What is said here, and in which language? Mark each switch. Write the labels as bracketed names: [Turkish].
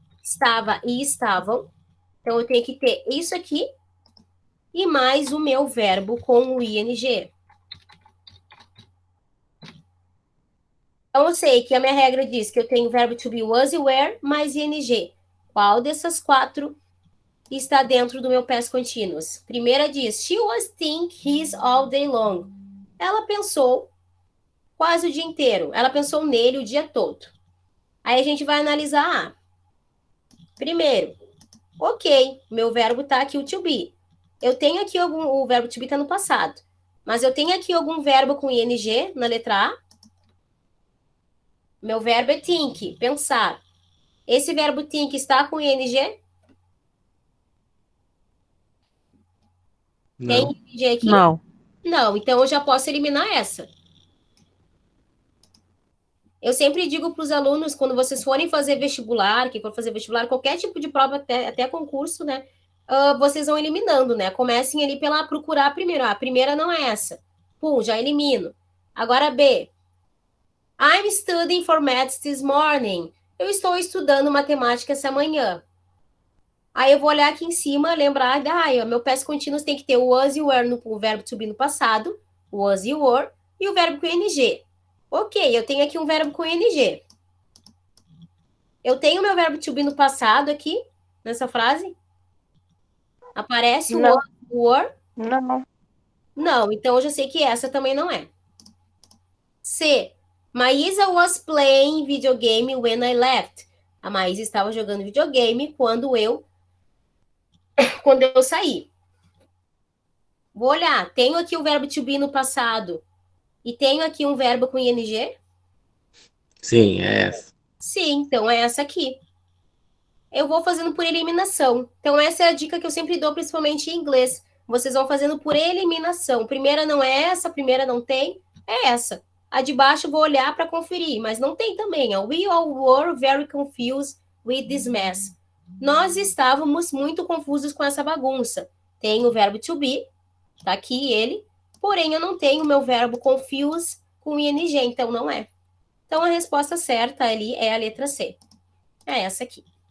[Portuguese] Estava e estavam. Então, eu tenho que ter isso aqui e mais o meu verbo com o ing. Então, eu sei que a minha regra diz que eu tenho o verbo to be, was e were, mais ing. Qual dessas 4 está dentro do meu past continuous? Primeira diz, [English] she was think his all day long. [Portuguese] Ela pensou quase o dia inteiro. Ela pensou nele o dia todo. Aí a gente vai analisar. Primeiro, ok, meu verbo está aqui, o to be. Eu tenho aqui o verbo to be está no passado. Mas eu tenho aqui algum verbo com ing na letra A. Meu verbo é think, pensar. Esse verbo think está com ing? Não. Tem ing aqui? Não. Não, então eu já posso eliminar essa. Eu sempre digo para os alunos, quando vocês forem fazer vestibular, quem for fazer vestibular, qualquer tipo de prova, até concurso, né? Vocês vão eliminando, né? Comecem ali pela procurar primeiro. A primeira não é essa. Pum, já elimino. Agora B. [English] I'm studying for maths this morning. [Portuguese] Eu estou estudando matemática essa manhã. Aí eu vou olhar aqui em cima, lembrar, meu past continuous tem que ter o was e o were no verbo to be no passado, o was e o were, e o verbo com ing. Ok, eu tenho aqui um verbo com ing. Eu tenho meu verbo to be no passado aqui, nessa frase? Aparece o was, o were? Não. Não, então eu já sei que essa também não é. C. [English] Maísa was playing videogame when I left. [Portuguese] A Maísa estava jogando videogame quando eu saí. Vou olhar. Tenho aqui o verbo to be no passado e tenho aqui um verbo com ing? Sim, é essa. Sim, então é essa aqui. Eu vou fazendo por eliminação. Então essa é a dica que eu sempre dou, principalmente em inglês. Vocês vão fazendo por eliminação. Primeira não é essa, primeira não tem, é essa. A de baixo eu vou olhar para conferir, mas não tem também. [English] We all were very confused with this mess. [Portuguese] Nós estávamos muito confusos com essa bagunça. Tem o verbo to be, tá aqui ele, porém eu não tenho o meu verbo confuse com ing, então não é. Então a resposta certa ali é a letra C. É essa aqui.